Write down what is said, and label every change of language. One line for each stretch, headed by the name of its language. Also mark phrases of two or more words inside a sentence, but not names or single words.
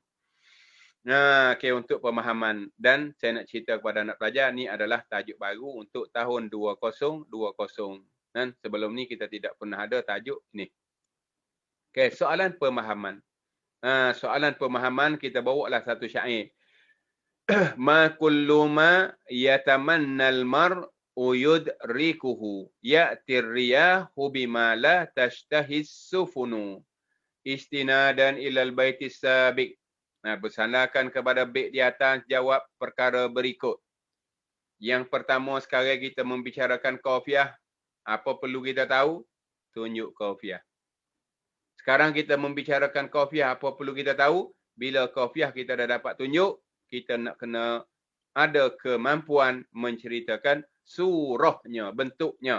Malay: Nah, okay, untuk pemahaman. Dan saya nak cerita kepada anak pelajar, ni adalah tajuk baru untuk tahun 2020. Dan sebelum ni kita tidak pernah ada tajuk ni. Okay, soalan pemahaman. Soalan pemahaman kita bawa lah satu syair.
Arabic: ما كل ما يتمنى المرء يدركه تأتي الرياح بما لا تشتهي السفن استنادا إلى البيت السابق.
Malay: Bersandarkan kepada bait di atas, jawab perkara berikut. Yang pertama, sekarang kita membicarakan kafiah. Apa perlu kita tahu? Tunjuk kafiah. Sekarang kita membicarakan kafiah. Apa perlu kita tahu? Bila kafiah kita dah dapat tunjuk, kita nak kena ada kemampuan menceritakan surahnya, bentuknya.